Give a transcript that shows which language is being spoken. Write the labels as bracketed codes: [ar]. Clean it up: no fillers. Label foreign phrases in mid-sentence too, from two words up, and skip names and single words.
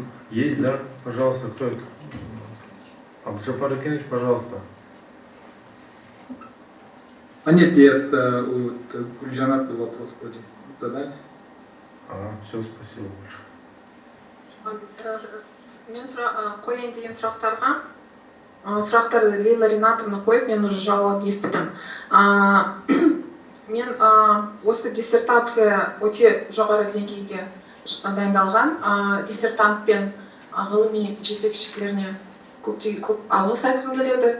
[ru] Есть, да? Пожалуйста, кто это? Абджапар Акинович, пожалуйста. А нет, это вот Гульжанат был вопрос вроде задали. Все, спасибо большое. [kk] Мен қояйын деген сұрақтарды Лейла Ринатовна қойып, мен уже жауап естідім. Мен осы диссертация өте жоғары деңгейде дайындалған. Диссертант пен ғылыми жетекшілеріне көп алғыс айтқым келеді.